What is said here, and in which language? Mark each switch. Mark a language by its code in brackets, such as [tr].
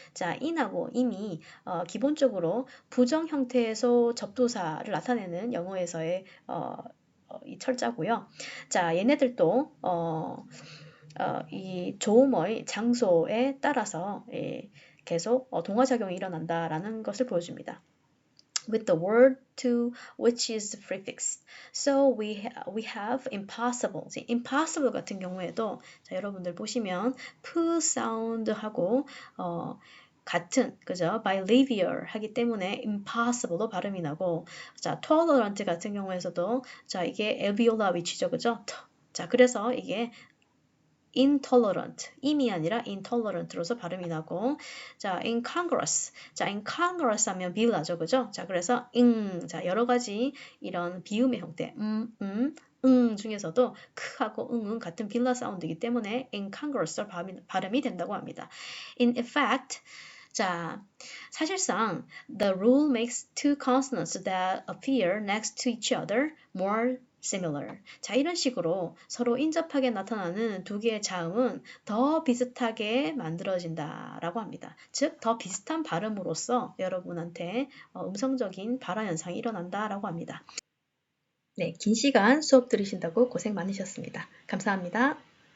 [ko] 자, 인하고 임이 기본적으로 부정 형태에서 접두사를 나타내는 영어에서의 이 철자고요. 자, 얘네들도 이 조음의 장소에 따라서 계속 동화작용이 일어난다라는 것을 보여줍니다. [en] With the word to which is prefixed. So we have impossible. [ko] impossible 같은 경우에도 자, 여러분들 보시면 p 사운드하고 같은 그죠? bilabial 하기 때문에 impossible로 발음이 나고 자, tolerant 같은 경우에서도 자, 이게 alveolar 위치죠. 그죠? 자, 그래서 이게 intolerant, 임이 아니라 intolerant로서 발음이 나고, 자, incongruous. 자, incongruous 하면 비유하죠, 그죠? 자, 그래서 자, 여러 가지 이런 비음의 형태, 중에서도 크하고 응은 같은 빌라 사운드이기 때문에 incongruous 발음이 된다고 합니다. [en] In effect, 자, [ko] 사실상 [en] the rule makes two consonants that appear next to each other more similar. [ko] 자, 이런 식으로 서로 인접하게 나타나는 두 개의 자음은 더 비슷하게 만들어진다라고 합니다. 즉, 더 비슷한 발음으로써 여러분한테 음성적인 발화 현상이 일어난다라고 합니다. 네, 긴 시간 수업 들으신다고 고생 많으셨습니다. 감사합니다.